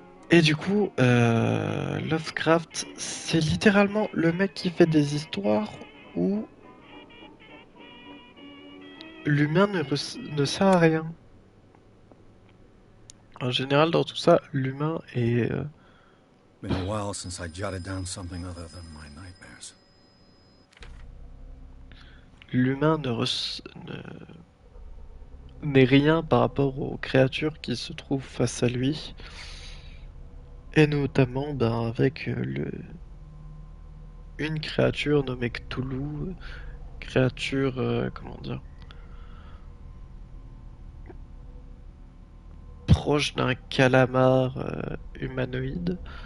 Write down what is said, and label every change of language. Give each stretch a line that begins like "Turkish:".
French: Et du coup, Lovecraft, c'est littéralement le mec qui fait des histoires où l'humain ne sert à rien. En général, dans tout ça, l'humain est...
English: Been a while since I jotted down something other than my nightmares.
French: l'humain n'est rien par rapport aux créatures qui se trouvent face à lui. Et notamment, ben, avec une créature nommée Cthulhu, créature, comment dire, proche d'un calamar humanoïde.